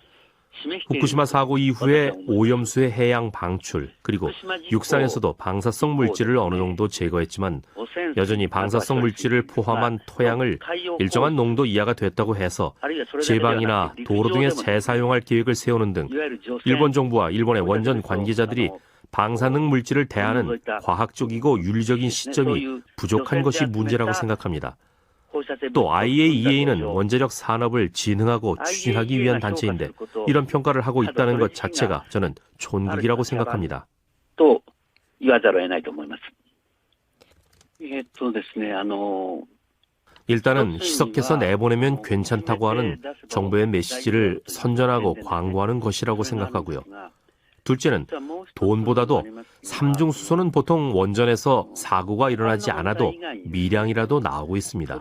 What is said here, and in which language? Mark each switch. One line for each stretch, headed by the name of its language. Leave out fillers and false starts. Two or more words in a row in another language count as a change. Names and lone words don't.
Korean: 후쿠시마 사고 이후에 오염수의 해양 방출, 그리고 육상에서도 방사성 물질을 어느 정도 제거했지만 여전히 방사성 물질을 포함한 토양을 일정한 농도 이하가 됐다고 해서 제방이나 도로 등에 재사용할 계획을 세우는 등 일본 정부와 일본의 원전 관계자들이 방사능 물질을 대하는 과학적이고 윤리적인 시점이 부족한 것이 문제라고 생각합니다. 또 IAEA는 원자력 산업을 진흥하고 추진하기 위한 단체인데 이런 평가를 하고 있다는 것 자체가 저는 촌극이라고 생각합니다.
Japanese: 또 言わざるを得ないと思います。
Korean: 일단은 희석해서 내보내면 괜찮다고 하는 정부의 메시지를 선전하고 광고하는 것이라고 생각하고요. 둘째는 돈보다도 삼중수소는 보통 원전에서 사고가 일어나지 않아도 미량이라도 나오고 있습니다.